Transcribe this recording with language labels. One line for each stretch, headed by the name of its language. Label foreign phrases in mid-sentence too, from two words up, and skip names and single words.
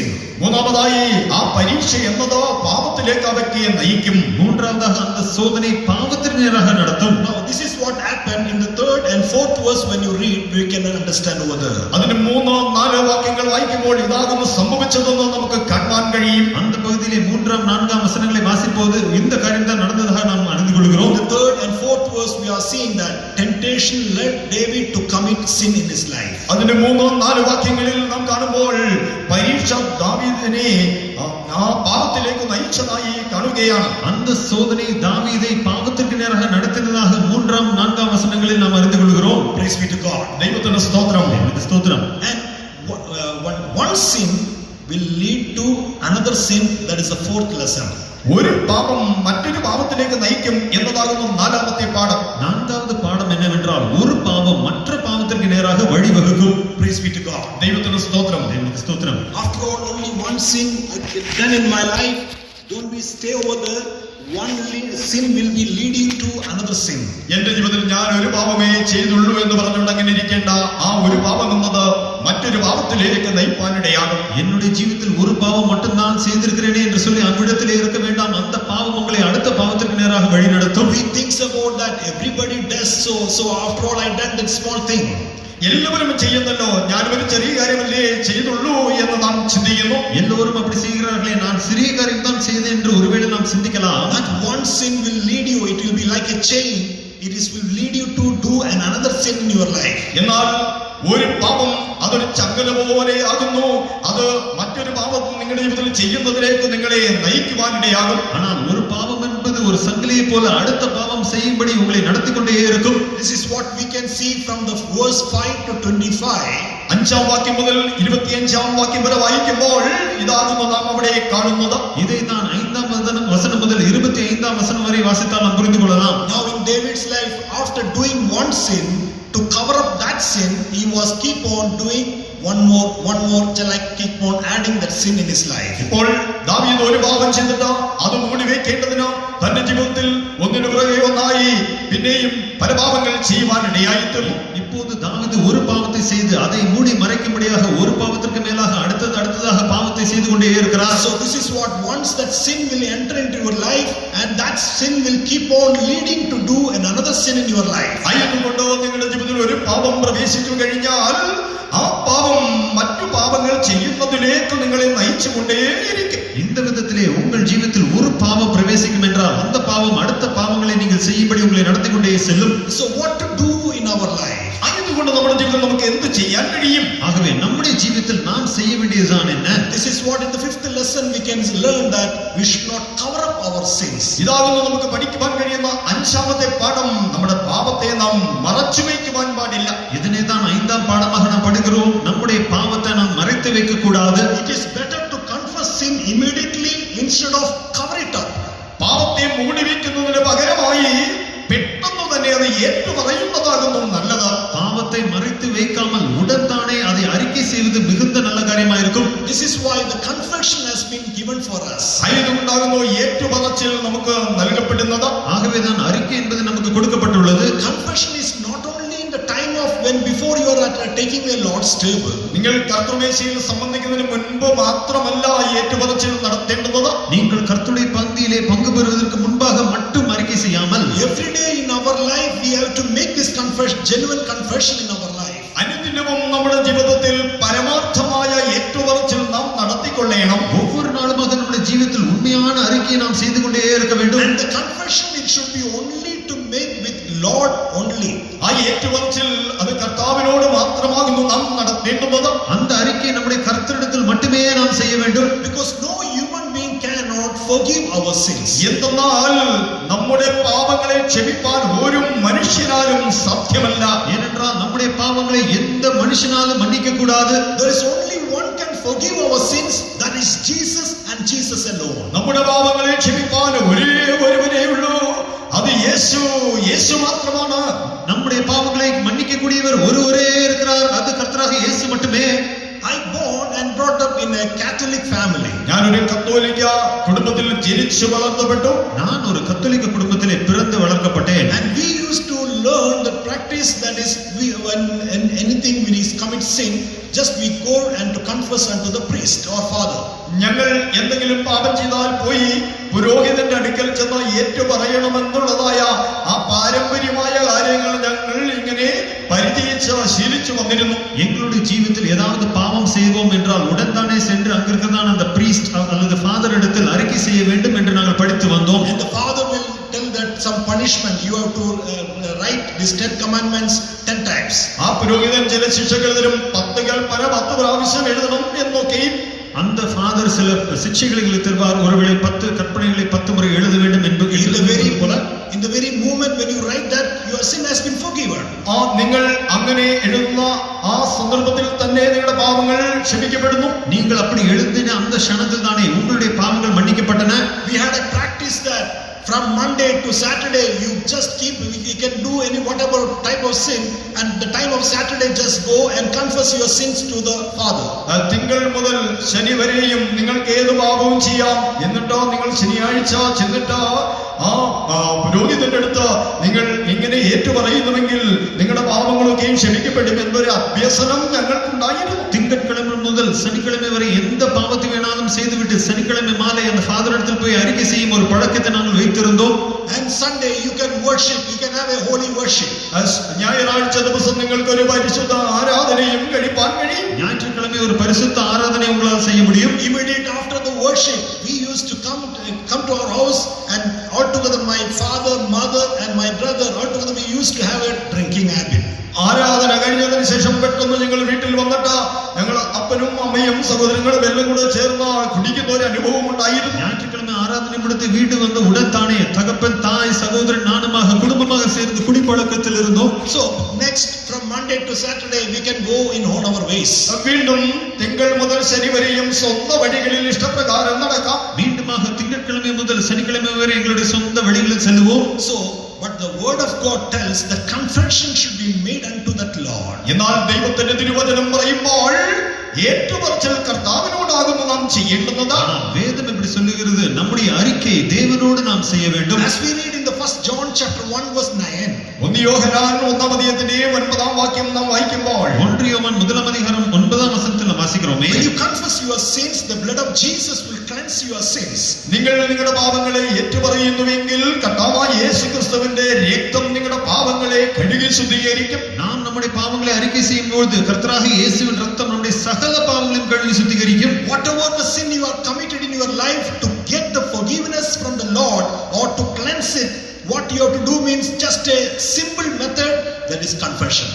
Malayalam: മൂന്നാമതായി ആ പരീക്ഷ എന്നത് പാപത്തിലേക്ക് ആ വ്യക്തിയെ നയിക്കും.
Tamil: மூன்றாவதாக அந்த சோதனை பாவத்திற்கு நேராக நடத்தும்.
English: Now this is what happened in the third and fourth verse. When you read, we can understand over there.
Malayalam: അതിന് 3-4 വാക്യങ്ങൾ വായിക്കുമ്പോൾ ഇതാകുന്നു സംഭവിച്ചതെന്ന് നമുക്ക് കാണാൻ കഴിയും.
Tamil: அந்த பகுதியிலே 3, 4 வசனங்களை வாசிப்போது இந்த காரியம் தான் நடந்ததாக நாம் அறிந்து கொள்கிறோம்.
English: In the third and fourth verse, we are seeing that temptation led David to commit sin in his life.
Malayalam: അതിന് 3-4 വാക്യങ്ങളിൽ നാം കാണുമ്പോൾ പരീക്ഷ ദാവീദിനെ ആ പാപത്തിലേക്ക് നയിച്ചതായി കാണുകയാണ്.
Tamil: அந்த சோதனை தாவீதை பாவத்திற்கு நேராக நடத்தினதாக 3, 4 வசனங்களில் நாம் அறிந்து கொள்கிறோம்.
English: Praise be to God.
Malayalam: ദൈവത്തിന്റെ സ്തോത്രം.
Tamil: தேவனுக்கு ஸ்தோத்திரம்.
English: And one sin will lead to another sin. That is the fourth lesson.
Malayalam: ഒരു പാപം മറ്റൊരു പാപത്തിലേക്ക് നയിക്കും എന്നതാകുന്നു 4ാമത്തെ പാഠം.
Tamil: 4வது பாடம் என்னவென்றால் ஒரு பாவம் மற்ற பாவத்திற்கு நேராக வழிவகுக்கும்.
English: Praise be to God.
Malayalam: ദൈവത്തിന്റെ സ്തോത്രം.
Tamil: தேவனுக்கு ஸ்தோத்திரம்.
English: After all, only one sin done in my life. Don't we stay over there. One sin will be leading to another sin.
Malayalam: എന്റെ ജീവിതത്തിൽ ഞാൻ ഒരു പാപമേ ചെയ്തുള്ളൂ എന്ന് പറഞ്ഞുകൊണ്ട് അങ്ങനെ ഇരിക്കേണ്ട. ആ ഒരു പാപം എന്നത് മറ്റൊരു പാപത്തിലേക്ക് നയിപ്പാനിടയാകും.
Tamil: என்னுடைய ஜீவிதத்தில் ஒரு பாவம் மட்டும்தான் செய்திருக்கிறேனே என்று சொல்லி அவ்விடத்திலே இருக்க வேண்டாம். அந்த பாவம் உங்களை அடுத்த பாவத்திற்கு நேராக வழி நடத்தும்.
English: We think about that everybody does so after all I done that small thing.
Malayalam: എല്ലാവരും ചെയ്യുന്നല്ലോ, ഞാനും ഒരു ചെറിയ കാര്യമല്ലേ ചെയ്തുള്ളൂ എന്ന് നാം ചിന്തിക്കുന്നു.
Tamil: எல்லோரும் அப்படி செய்கிறார்களே, நான் சிறிய காரியம் தான் செய்தேன் என்று ஒருவேளை நாம் சிந்திக்கலாம்.
English: That one sin will lead you, it will be like a chain. It will lead you to do another sin in your life.
Malayalam: എന്നാൽ ഒരു പാപം അതൊരു ചങ്ങല പോലെ ആകുന്നു. അത് മറ്റൊരു പാപം നിങ്ങളുടെ ജീവിതത്തിൽ ചെയ്യുന്നതിലേക്ക് നിങ്ങളെ നയിക്കുവാനിടയാകും.
Tamil: ஆனால் ஒரு பாவம் என்பது ஒரு சங்கிலியை போல அடுத்த பாவம் செய்யும்படி உங்களை நடத்தி கொண்டே இருக்கும்.
English: This is what we can see from the verse 5 to 25.
Malayalam: 5ാം വാക്യം മുതൽ 25ാം വാക്യം വരെ വായിക്കുമ്പോൾ ഇതാകുന്നു നാം അവിടെ കാണുന്നത്.
Tamil: இதை தான் 5ஆம் வசனம் முதல் 25ஆம் வசனம் வரை வாசித்தால் நாம் புரிந்து கொள்ளலாம்.
English: Now in David's life, after doing one sin, to cover up that sin, he was keep on doing one more, like keep on adding that sin in his life.
Malayalam: ഇപ്പോൾ ദാവീദ് ഒരു പാപം ചെയ്തിട്ട് അത് മൂടി വെക്കേണ്ടതിന് തന്റെ ജീവിതത്തിൽ ഒന്നിനു പുറകെ ഒന്നായി പിന്നെയും പല പാപങ്ങൾ ചെയ്യുവാനിടയായി തീർന്നു.
Tamil: இப்போது தாவீது ஒரு பாவத்தை செய்து அதை மூடி மறைக்கும்படியாக ஒரு பாவத்திற்கு மேலாக அடுத்ததாக பாவத்தை செய்து கொண்டே இருக்கிறார்.
English: So this is what once that sin will enter into your life, and that sin will keep on leading to do another sin in your life.
Malayalam: ആയതുകൊണ്ട് നിങ്ങളുടെ ജീവിതത്തിൽ ഒരു പാപം പ്രവേശിച്ചു കഴിഞ്ഞാൽ ആ പാപം മറ്റു പാപങ്ങൾ ചെയ്യുന്നതിലേക്ക് നിങ്ങളെ നയിച്ചുകൊണ്ടേയിരിക്കും.
Tamil: இந்த விதத்திலே உங்கள் ஜீவிதத்தில் ஒரு பாவம் பிரவேசிக்கும் என்றால் அந்த பாவம் அடுத்த பாவங்களை நீங்கள் செய்யும்படி உங்களை நடத்தி கொண்டே செல்லும்.
English: So what to do in our life?
Malayalam: ആയതുകൊണ്ട് നമ്മുടെ ജീവിതത്തിൽ നമുക്ക് എന്ത് ചെയ്യാൻ കഴിയും?
Tamil: ஆகவே நம்முடைய ஜீவிதத்தில் நாம் செய்ய வேண்டியதுதான் என்ன?
English: This is what in the fifth lesson we can learn, that we should not cover up our sins.
Malayalam: ഇതാകുന്നു നമുക്ക് പഠിക്കുവാൻ കഴിയുന്ന അഞ്ചാമത്തെ പാഠം. നമ്മുടെ പാപത്തെ നാം മറച്ചു വയ്ക്കുവാൻ പാടില്ല.
Tamil: இதனை தான் ஐந்தாம் பாடமாக நாம் படிக்கிறோம். நம்முடைய பாவத்தை நாம் மறைத்து வைக்க கூடாது.
English: It is better to confess sin immediately instead of cover it up.
Malayalam: പാപത്തെ മൂടി വയ്ക്കുന്നതിന് പകരമായി പെട്ടെന്ന് തന്നെ അത് ഏറ്റുപറയുന്നതാകുന്നു നല്ലത്.
Tamil: பாவத்தை மறைத்து வைக்காமல் உடன்தானே அதை அறிக்கை செய்வது மிகுந்த நல்ல காரியமாயிருக்கும்.
English: This is why the confession has been given for us.
Malayalam: ആയതുകൊണ്ടാകുന്നു ഏറ്റുപറച്ചിൽ നമുക്ക് നൽകപ്പെടുന്നത്.
Tamil: ஆகவேதான் அறிக்கை என்பது நமக்கு கொடுக்கப்பட்டுள்ளது.
English: Confession is not only in the time of when before you are taking the Lord's table.
Malayalam: നിങ്ങൾ കർത്തൃമേശയിൽ സംബന്ധിക്കുന്നതിന് മുൻപ് മാത്രമല്ല ഏറ്റുപറച്ചിൽ നടത്തേണ്ടത്.
Tamil: நீங்கள் கர்த்தருடைய பந்தியிலே பங்கு பெறுவதற்கு முன்பாக மட்டும் அறிக்கை செய்யாமல்
English: Every day in our life we have to make this confession, genuine confession in our life.
Malayalam: അനുദിനവും നമ്മുടെ ജീവിതത്തിൽ പരമാർത്ഥമായ ഏറ്റുപറച്ചിൽ നാം നടത്തിക്കൊള്ളണം.
Tamil: ஒவ்வொரு நாளுமாக நம்முடைய ஜீவிதத்தில் உண்மையான அறிக்கையை நாம் செய்து கொண்டே இருக்க வேண்டும்.
English: And the confession, it should be only to make with Lord only.
Malayalam: ആ ഏറ്റുപറച്ചിൽ അത് കർത്താവിനോട് മാത്രമാകുന്നു നാം നടത്തേണ്ടുന്നത്.
Tamil: அந்த அறிக்கையை நம்முடைய கர்த்தரிடத்தில் மட்டுமே நாம் செய்ய வேண்டும்.
English: Because no human being cannot forgive our sins.
Malayalam: എന്തെന്നാൽ നമ്മുടെ പാപങ്ങളെ ക്ഷമിപ്പാൻ ഒരു മനുഷ്യനാലും സാധ്യമല്ല.
Tamil: ஏனென்றால் நம்முடைய பாவங்களை எந்த மனுஷனாலும் மன்னிக்க கூடாது.
English: There is only one can forgive our sins, that is Jesus and Jesus alone.
Malayalam: നമ്മുടെ പാപങ്ങളെ ക്ഷമിപ്പാൻ ഒരേ ഒരുവനേ ഉള്ളൂ, അത് യേശു മാത്രമാണ്.
Tamil: நம்முடைய பாவங்களை மன்னிக்க கூடியவர் ஒருவரே இருக்கிறார், அது கர்த்தராக இயேசு மட்டுமே.
English: I born and brought up in a Catholic family.
Malayalam: ഞാനൊരു കത്തോലിക്ക കുടുംബത്തിൽ ജനിച്ചു വളർന്നപ്പെട്ടു.
Tamil: நான் ஒரு கத்தோலிக்க குடும்பத்திலே பிறந்து வளர்க்கப்பட்டேன்.
English: And we used to learn the practice, that is, when anything is commit sin, just we go and to confess unto the priest or father.
Malayalam: ഞങ്ങൾ എന്തെങ്കിലും പാപം ചെയ്താൽ പോയി പുരോഹിതന്റെ അടുക്കൽ ചെന്ന് ഏറ്റുപറയണമെന്നുള്ളതായ ആ പാരമ്പര്യമായ കാര്യങ്ങൾ ഞങ്ങൾ ഇങ്ങനെ പരിചയിച്ച് ശീലിച്ചു വന്നിരുന്നു.
Tamil: எங்களுடைய ஜீவிதத்தில் ஏதாவது பாவம் செய்வோம் என்றால் உடன்தானே சென்று அங்கிருக்கிறதான அந்த பிரீஸ்ட் அல்லது ஃபாதர் இடத்தில் அறிக்கை செய்ய வேண்டும் என்று நாங்கள் படித்து வந்தோம்.
English: And the father will tell that some punishment, you have to write these 10 commandments 10 times.
Malayalam: ആ പുരോഹിതൻ ചില ശിക്ഷകൾ തരും. 10 കൽപ്പന 10 പ്രാവശ്യം എഴുതണം എന്നൊക്കെയും.
Tamil: அந்த ஃபாதர் சில சிக்ஷைகளை தருவார். ஒருவேளை 10 கற்பனைகளை 10 முறை எழுத வேண்டும் என்பது
English: In the very moment when you write that, your sin has been forgiven.
Malayalam: ആ നിങ്ങൾ അങ്ങനെ എഴുതുന്ന ആ സന്ദർഭത്തിൽ തന്നെ നിങ്ങളുടെ പാപങ്ങൾ ക്ഷമിക്കപ്പെടുന്നു.
Tamil: நீங்கள் அப்படி எழுதின அந்த க்ஷணத்தில் தானே உங்களுடைய பாவங்கள் மன்னிக்கப்பட்டன.
English: We had a practice that from Monday to Saturday you just keep, you can do any whatever type of sin, and the time of Saturday just go and confess your sins to the Father.
Malayalam: തിങ്കൾ മുതൽ ശനി വരെയും നിങ്ങൾക്ക് ഏത് പാപവും ചെയ്യാം. എന്നിട്ടോ നിങ്ങൾ ശനിയാഴ്ച ചെന്നിട്ട് ആ പുരോഹിതന്റെ അടുത്ത് നിങ്ങൾ ഇങ്ങനെ ഏറ്റുപറയുന്നുവെങ്കിൽ നിങ്ങളുടെ പാപങ്ങളൊക്കെയും ക്ഷമിക്കപ്പെടും എന്നൊരു അഭ്യസനം ഞങ്ങൾക്കുണ്ടായിരുന്നു.
Tamil: திங்கட்கிழமை முதல் சனிக்கிழமை வரை எந்த பாவத்தை வேணாலும் செய்துவிட்டு சனிக்கிழமை மாலை அந்த ஃபாதர் இடத்தில் போய் அறிக்கை செய்யும் ஒரு பழக்கத்தை நாங்கள் வைத்திருந்தோம்.
English: And Sunday you can worship, you can have a holy worship.
Malayalam: ഞായറാഴ്ച ദിവസം നിങ്ങൾക്ക് ഒരു പരിശുദ്ധ ആരാധനയും കഴിപ്പാൻ കഴിയും.
Tamil: ஞாயிற்றுக்கிழமை ஒரு பரிசுத்த ஆராதனை உங்களால் செய்ய முடியும்.
English: Immediate after the worship we used to come to our house, and all together my father, mother and my brother, all together we used to have a drinking habit.
Malayalam: ആരാധന കഴിഞ്ഞതിന് ശേഷം പെട്ടെന്ന് ഞങ്ങൾ വീട്ടിൽ വന്നിട്ട് ഞങ്ങൾ അപ്പനും അമ്മയും സഹോദരങ്ങളും എല്ലാം കൂടെ ചേർന്ന് കുടിക്കുന്ന ഒരു അനുഭവം ഉണ്ടായിരുന്നു.
Tamil: ஞாயிற்றுக்கிழமை ஆராதனை முடித்து வீடு வந்து உடன்தானே தகப்பன் தாய் சகோதரன் நானுமாக குடும்பமாக சேர்ந்து குடிப்பழக்கத்தில் இருந்தோம்.
English: So next from Monday to Saturday we can go in all our ways.
Malayalam: വീണ്ടും തിങ്കൾ മുതൽ ശനി വരെയും സ്വന്തം വഴികളിൽ ഇഷ്ടപ്രകാരം നടക്കാം.
Tamil: மீண்டுமாக திங்கட்கிழமை முதல் சனிக்கிழமை வரை எங்களுடைய சொந்த வழிகளில் செல்வோம்.
English: So but the word of God tells that confession should be made unto that Lord.
Malayalam: എന്നാൽ ദൈവത്തിന്റെ തിരുവചനം പറയുമ്പോൾ ഏറ്റുപറച്ചിൽ കർത്താവിനോടാകുന്നു നാം ചെയ്യേണ്ടുന്നത്.
Tamil: ஆனால் வேதம் எப்படி சொல்லுகிறது? நம்முடைய அறிக்கை தேவனோடு நாம் செய்ய வேண்டும்.
English: As we read in the 1 John chapter 1 verse 9.
Malayalam: 1 യോഹന്നാൻ 1-ാം അധ്യായത്തിന്റെ 9-ാം വാക്യം നാം വായിക്കുമ്പോൾ
Tamil: 1 யோவான் 1-ாம் அதிகாரம் 9-ாம் வசனத்தில் நாம் வாசிக்கிறோமே,
English: When you confess your sins, the blood of Jesus will cleanse your sins.
Malayalam: നിങ്ങൾ നിങ്ങളുടെ പാപങ്ങളെ ഏറ്റുപറയുന്നുവെങ്കിൽ കർത്താവായ യേശുക്രിസ്തുവിന്റെ രക്തം നിങ്ങളുടെ പാപങ്ങളെ കഴുകി ശുദ്ധീകരിക്കും.
Tamil: நாம் நம்முடைய பாவங்களை அறிக்கை செய்யும் பொழுது கர்த்தராகிய இயேசுவின் ரத்தம் நம்முடைய சகல பாவங்களையும் கழுவி சுத்திகரிக்கும்.
English: Whatever the sin you are committed in your life, to get the forgiveness from the Lord or to cleanse it, what you have to do means just a simple method, that is confession.